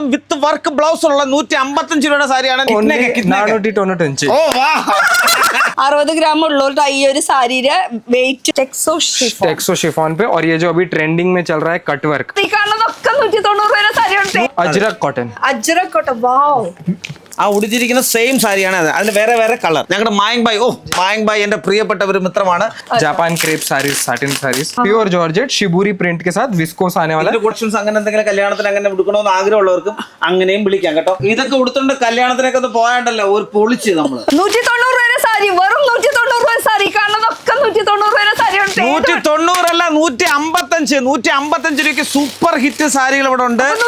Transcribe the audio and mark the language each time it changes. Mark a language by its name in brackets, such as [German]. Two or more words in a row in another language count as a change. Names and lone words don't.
[English] with work blouse [Malayalam] ഉള്ള 155 രൂപയുടെ സാരിയാണ്. 60 ഗ്രാം ഉള്ളവരുടെ ഈ ഒരു സാരിയുടെ വെയിറ്റ് [Hindi] टेक्सो शिफॉन पे और ये जो अभी ट्रेंडिंग में चल रहा है [English] cut work ajrak cotton [Malayalam] വാവ്. ആ ഉടുത്തിരിക്കുന്ന സെയിം സാരിയാണ് അത്. അതിന് വേറെ വേറെ കളർ. ഞങ്ങളുടെ മായങ് ബായ് എന്റെ പ്രിയപ്പെട്ട ഒരു മിത്രമാണ്. [English] Japan crepe sarees satin sarees pure georgette shibori print [Hindi] के साथ विस्कोस आने वाला है. [Malayalam] കളക്ഷൻസ് അങ്ങനെ എന്തെങ്കിലും കല്യാണത്തിന് അങ്ങനെ ഉടുക്കണമെന്ന് ആഗ്രഹമുള്ളവർക്കും അങ്ങനെയും വിളിക്കാം കേട്ടോ. ഇതൊക്കെ ഉടുത്തോണ്ട് കല്യാണത്തിനൊക്കെ ഒന്ന് പോയാണ്ടല്ലോ ഒരു പൊളിച്ച് നമ്മള് 190 രൂപയുടെ സാരി, വെറും 190 രൂപ സാരി. കാണുന്നതൊക്കെ 190 രൂപയുടെ സാരിയാണ്. 190 അല്ല 155 രൂപയ്ക്ക് [English] super hit [Malayalam] സാരികൾ ഇവിടെ ഉണ്ട്.